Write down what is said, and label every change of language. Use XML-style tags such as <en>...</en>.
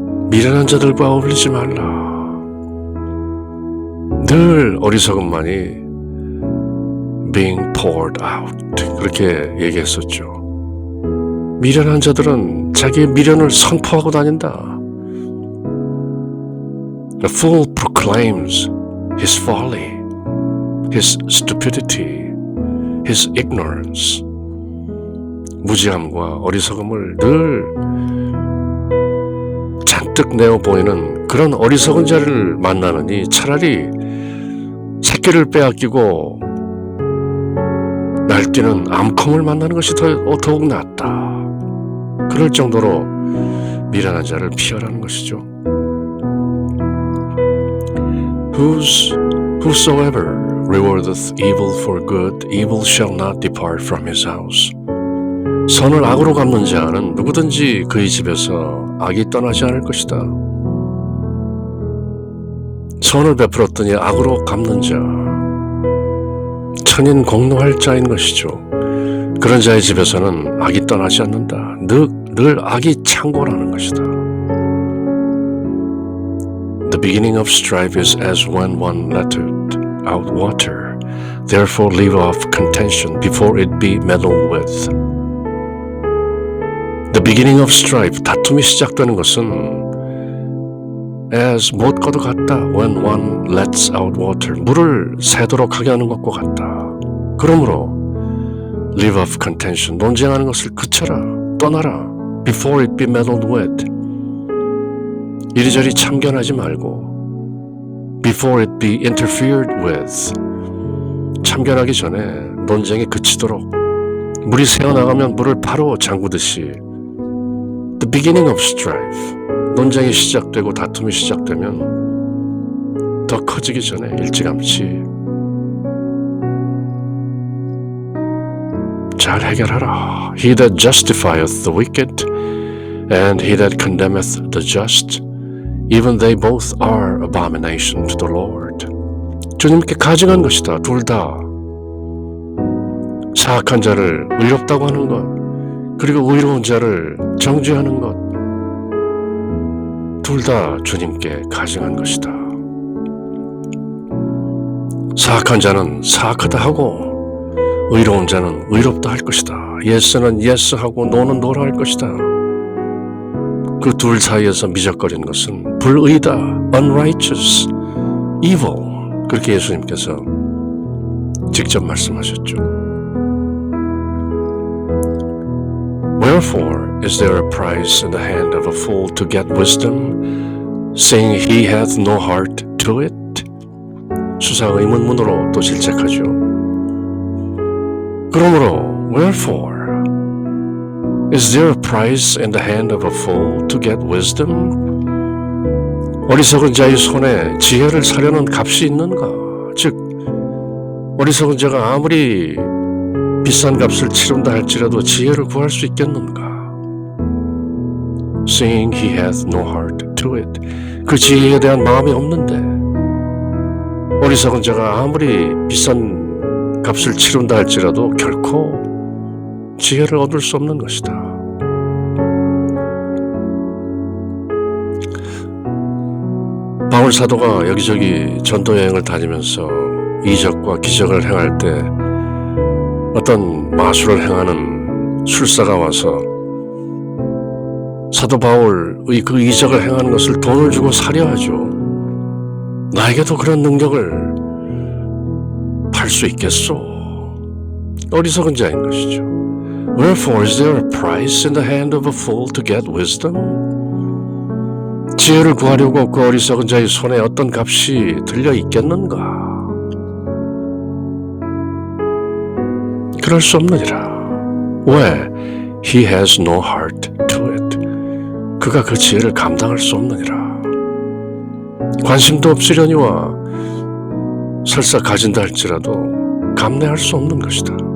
<ko>미련한 자들과 어울리지 말라. 늘 어리석음만이</ko> <en>being poured out,</en> <ko>그렇게 얘기했었죠. 미련한 자들은 자기의 미련을 선포하고 다닌다.</ko> <en>A fool proclaims his folly, his stupidity, his ignorance.</en> <ko>무지함과 어리석음을 늘 잔뜩 내어 보이는 그런 어리석은 자를 만나느니 차라리 새끼를 빼앗기고 날뛰는 암컴을 만나는 것이 더욱 낫다. 그럴 정도로 미련한 자를 피하라는 것이죠. Whosoever</ko> <en>rewardeth evil for good, evil shall not depart from his house.</en> <ko>선을 악으로 갚는 자는 누구든지 그의 집에서 악이 떠나지 않을 것이다. 선을 베풀었더니 악으로 갚는 자, 천인 공노할 자인 것이죠. 그런 자의 집에서는 악이 떠나지 않는다. 늘 악이 창궐하는 것이다.</ko> <en>The beginning of strife is as when one letteth out water. Therefore leave off contention before it be meddled with. The beginning of strife,</en> <ko>다툼이 시작되는 것은</ko> <en>as</en> <ko>못과도 같다.</ko> <en>When one lets out water,</en> <ko>물을 새도록 하게 하는 것과 같다. 그러므로</ko> <en>leave off contention,</en> <ko>논쟁하는 것을 그쳐라, 떠나라.</ko> <en>Before it be meddled with,</en> <ko>이리저리 참견하지 말고</ko> <en>before it be interfered with,</en> <ko>참견하기 전에 논쟁이 그치도록 물이 새어나가면 물을 바로 잠그듯이</ko> <en>the beginning of strife,</en> <ko>논쟁이 시작되고 다툼이 시작되면 더 커지기 전에 일찌감치 잘 해결하라.</ko> <en>He that justifieth the wicked and he that condemneth the just, even they both are abomination to the Lord.</en> <ko>주님께 가증한 것이다. 둘 다. 사악한 자를 의롭다고 하는 것, 그리고 의로운 자를 정죄하는 것, 둘 다 주님께 가증한 것이다. 사악한 자는 사악하다 하고 의로운 자는 의롭다 할 것이다. 예스는 예스하고 노는 노라 할 것이다. 그 둘 사이에서 미적거리는 것은 불의다.</ko> <en>unrighteous, evil.</en> <ko>그렇게 예수님께서 직접 말씀하셨죠.</ko> <en>Wherefore is there a prize in the hand of a fool to get wisdom, saying he hath no heart to it?</en> <ko>수사 의문문으로 또 질책하죠.</ko> <en>그러므로 wherefore is there a prize in the hand of a fool to get wisdom?</en> <ko>어리석은 자의 손에 지혜를 사려는 값이 있는가? 즉 어리석은 자가 아무리 비싼 값을 치른다 할지라도 지혜를 구할 수 있겠는가?</ko> <en>Seeing he hath no heart to it.</en> <ko>그 지혜에 대한 마음이 없는데 어리석은 자가 아무리 비싼 값을 치른다 할지라도 결코 지혜를 얻을 수 없는 것이다. 바울 사도가 여기저기 전도 여행을 다니면서 이적과 기적을 행할 때 어떤 마술을 행하는 술사가 와서 사도 바울의 그 이적을 행하는 것을 돈을 주고 사려 하죠. 나에게도 그런 능력을 팔 수 있겠소? 어리석은 자인 것이죠.</ko> <en>Wherefore is there a prize in the hand of a fool to get wisdom?</en> <ko>지혜를 구하려고 그 어리석은 자의 손에 어떤 값이 들려 있겠는가? 그럴 수 없느니라. 왜?</ko> <en>He has no heart to it.</en> <ko>그가 그 지혜를 감당할 수 없느니라. 관심도 없으려니와 설사 가진다 할지라도 감내할 수 없는 것이다.</ko>